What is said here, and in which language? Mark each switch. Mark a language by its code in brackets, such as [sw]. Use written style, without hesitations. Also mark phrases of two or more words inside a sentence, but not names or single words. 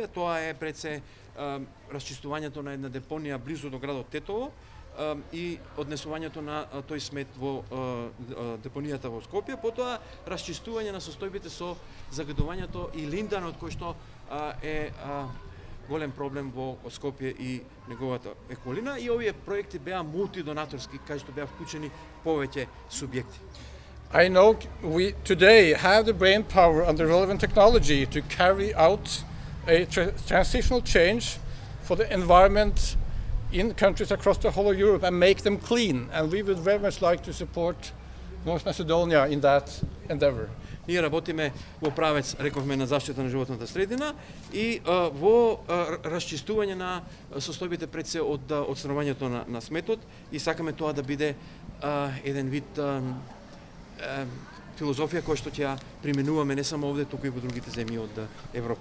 [mk] Тоа е пред се расчистувањето на една депонија близу до градот Тетово, и однесувањето на тој смет во депонијата во Скопје, потоа расчистување на состојбите со загадувањето и линданот кој што е голем проблем во Скопје и неговата околина, и овие проекти беа мултидонаторски, кај што беа вклучени повеќе субјекти. [en] I know we today have the brain power and the relevant technology to carry out a transitional change for the environment in countries across the whole of Europe and make them clean. And we would very much like to support North Macedonia in that endeavor. [mk] Ние работиме во правец, рековме, на заштита на животната средина и во расчистување на состојбите пред се од одстранувањето на сметот, и сакаме тоа да биде еден вид филозофија која што ќе ја применуваме не само овде, туку и во другите земји од Европа.